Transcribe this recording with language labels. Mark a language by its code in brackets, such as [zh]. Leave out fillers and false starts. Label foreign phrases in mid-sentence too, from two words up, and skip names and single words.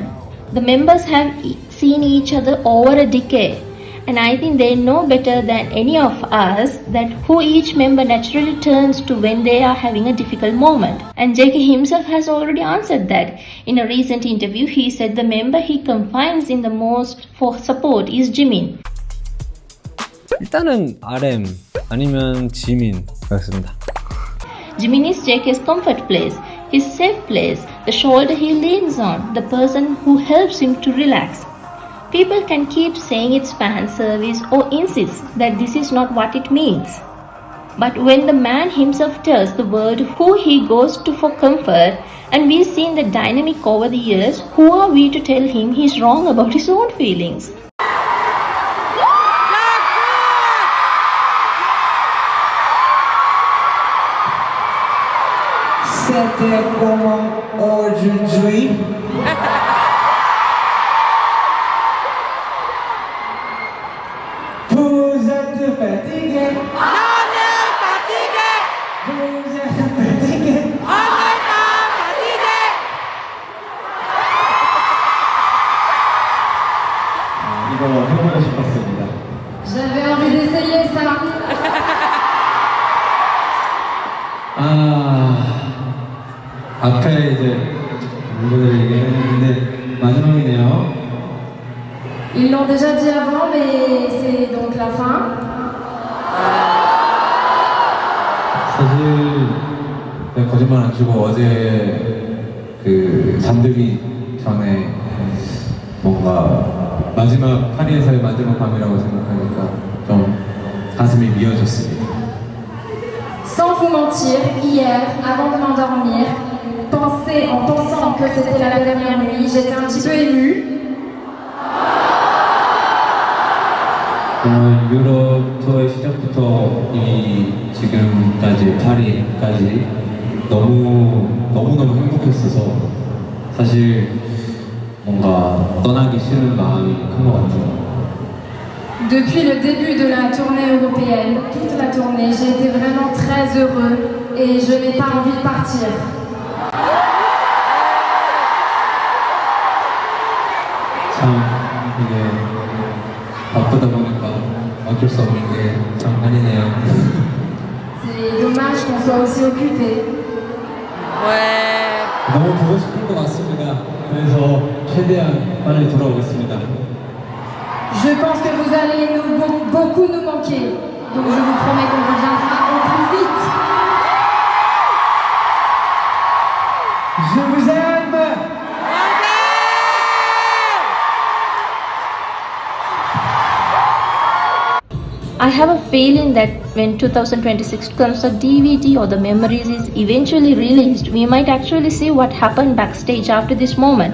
[en] The members have seen each other over a decade, and I think they know better than any of us that who each member naturally turns to when they are having a difficult moment. And JK himself has already answered that. In a recent interview, he said the member he confides in the most for support is Jimin. [ko] 일단은 RM 아니면 지민 그렇습니다. [en] Jimin is JK's comfort place, his safe place, the shoulder he leans on, the person who helps him to relax. People can keep saying it's fan service or insist that this is not what it means. But when the man himself tells the world who he goes to for comfort, and we've seen the dynamic over the years, who are we to tell him he's wrong about his own feelings? [fr] C'était comment aujourd'hui? Vous êtes fatigué? On est fatigué! Vous êtes fatigué? On n'est pas fatigué! [ko] 이거 해보고 싶었습니다. [fr] J'avais envie d'essayer ça. [ko] 앞에 이제 멤버들이 얘기했는데 마지막이네요. [fr] Ils l'ont déjà dit avant, mais c'est donc la fin. [ko] 사실 내가 거짓말 안 치고 어제 그 잠들기 전에 뭔가 마지막 파리에서의 마지막 밤이라고 생각하니까 좀 가슴이 미어졌습니다. [fr] Sans vous mentir, hier, avant de m'endormir, en pensant que c'était la dernière nuit, j'étais un petit peu émue. [ko] 유럽 투어의 시작부터 이 지금까지 파리까지 너무너무 행복했어서 사실 뭔가 떠나기 싫은 마음이 큰 것 같아요. [fr] Depuis le début de la tournée européenne, toute la tournée, j'ai été vraiment très heureux et je n'ai pas envie de partir. [ko] 참 이게 바쁘다 보니까 어쩔 수 없는 게 참 아니네요. [fr] C'est dommage qu'on soit aussi occupé. Ouais. [ko] 너무 보고 싶을 것 같습니다. 그래서 최대한 빨리 돌아오겠습니다. [fr] Je pense que vous allez beaucoup nous manquer. Donc je vous promets qu'on reviendra au plus vite. Je vous aime! [en] I have a feeling that when 2026 concert DVD or the memories is eventually released, we might actually see what happened backstage after this moment.